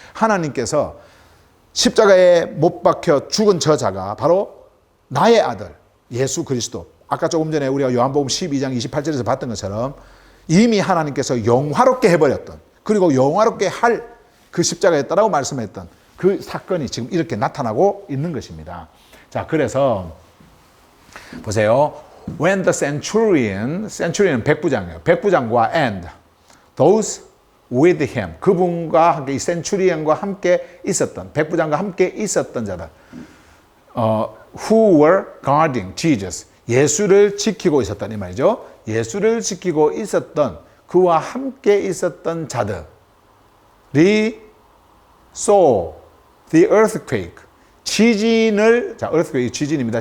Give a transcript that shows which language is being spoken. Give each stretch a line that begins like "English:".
Korean: 하나님께서 십자가에 못 박혀 죽은 저 자가 바로 나의 아들 예수 그리스도, 아까 조금 전에 우리가 요한복음 12장 28절에서 봤던 것처럼 이미 하나님께서 영화롭게 해버렸던, 그리고 영화롭게 할 그 십자가였다라고 말씀했던 그 사건이 지금 이렇게 나타나고 있는 것입니다. 자, 그래서 보세요.
English: When the centurion은
Korean: 백부장이에요. 백부장과
English: and those with him,
Korean: 그분과 함께, 이 centurion과 함께 있었던, 백부장과 함께 있었던 자들,
English: who were guarding Jesus,
Korean: 예수를 지키고 있었던, 이 말이죠. 예수를 지키고 있었던, 그와 함께 있었던 자들이
English: saw the earthquake,
Korean: 지진을, 자, earthquake, 지진입니다.